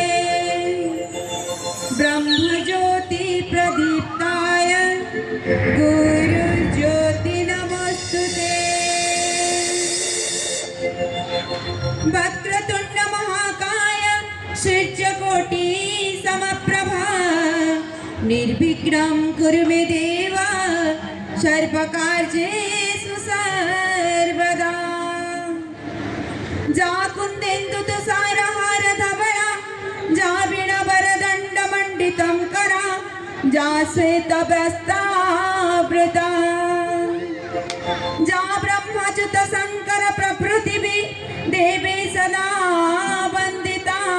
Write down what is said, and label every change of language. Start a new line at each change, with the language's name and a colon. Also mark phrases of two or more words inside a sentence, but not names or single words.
Sanskrit: ब्रह्मज्योति प्रदीप्ताय गुरुज्योति नमोस्तुते वक्रतुण्ड महाकाय सूर्यकोटि समप्रभा निर्विघ्नं कुरु मे देव सर्वकार्येषु सर्वदा जा कुन्देन्दु तुषारहार धवला जा वीणावरदण्डमण्डितं करा जा श्वेतवस्त्रावृता जा ब्रह्मच्युत शंकर प्रभृति देवी सदा वंदिता